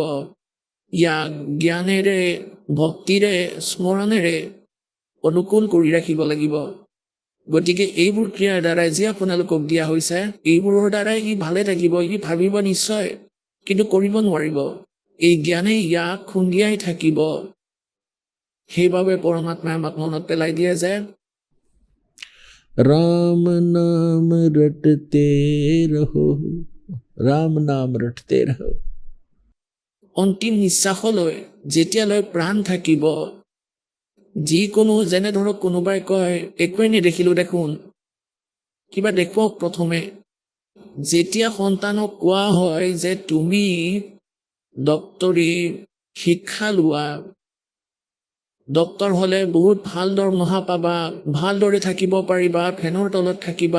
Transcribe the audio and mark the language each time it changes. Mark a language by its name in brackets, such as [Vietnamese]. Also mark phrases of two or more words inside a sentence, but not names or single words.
[Assamese] ইয়াক জ্ঞানেৰে, ভক্তিৰে, স্মৰণেৰে অনুকূল কৰি ৰাখিব লাগিব। গতিকে এইবোৰ ক্ৰিয়াৰ দ্বাৰাই যি আপোনালোকক দিয়া হৈছে, এইবোৰৰ দ্বাৰাই ই ভালে থাকিব। ই ভাবিব নিশ্চয়, কিন্তু কৰিব নোৱাৰিব। এই জ্ঞানে ইয়াক খুন্দিয়াই থাকিব। সেইবাবে পৰমাত্মাই আমাক মনত পেলাই দিয়ে যে [Hindi] राम नाम रटते रहो, राम नाम रटते रहो। [Assamese] অন্তিম নিশ্বাসলৈ যেতিয়ালৈ প্ৰাণ থাকিব, যিকোনো, যেনে ধৰক কোনোবাই কয় একোৱেই নেদেখিলোঁ দেখোন, কিবা দেখুৱাওক প্ৰথমে। যেতিয়া সন্তানক কোৱা হয় যে তুমি ডক্তৰী শিক্ষা লোৱা, ডক্তৰ হ'লে বহুত ভাল দৰমহা পাবা, ভালদৰে থাকিব পাৰিবা, ফেনৰ তলত থাকিবা।